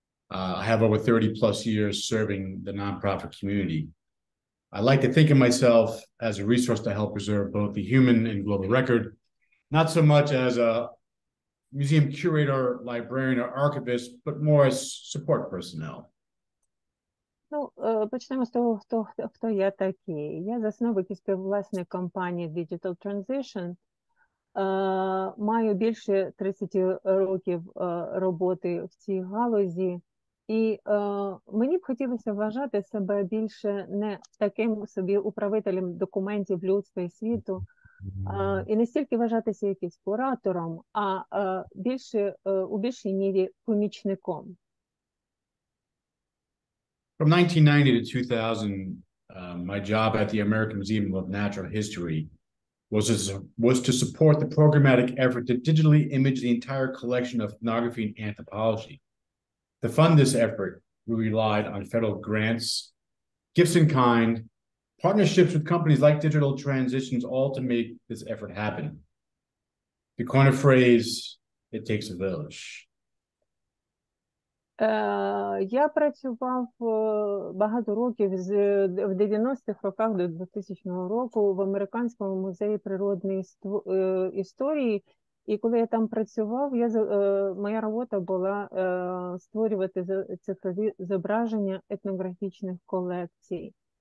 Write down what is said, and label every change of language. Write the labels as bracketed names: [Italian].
[English] I have over 30 plus years serving the nonprofit community. I like to think of myself as a resource to help preserve both the human and global record, not so much as a museum curator, librarian, or archivist, but more as support personnel. [Ukrainian] Почнемо з того, хто я такий. Я засновник і співвласник компанії Digital Transition. Маю більше 30 років роботи в цій галузі. І мені б хотілося вважати себе більше не таким собі управителем документів людства і світу, і не стільки вважатися якимсь куратором, а у більшій мірі помічником. [English] From 1990 to 2000, my job at the American Museum of Natural History was to support the programmatic effort to digitally image the entire collection of ethnography and anthropology. To fund this effort, we relied on federal grants, gifts in kind, partnerships with companies like Digital Transitions, all to make this effort happen. To coin a phrase, it takes a village. [Ukrainian] Я працював багато років в 90-х роках до 2000 року в Американському музеї природної історії. І коли я там працював, моя робота була створювати цифрові зображення етнографічних колекцій.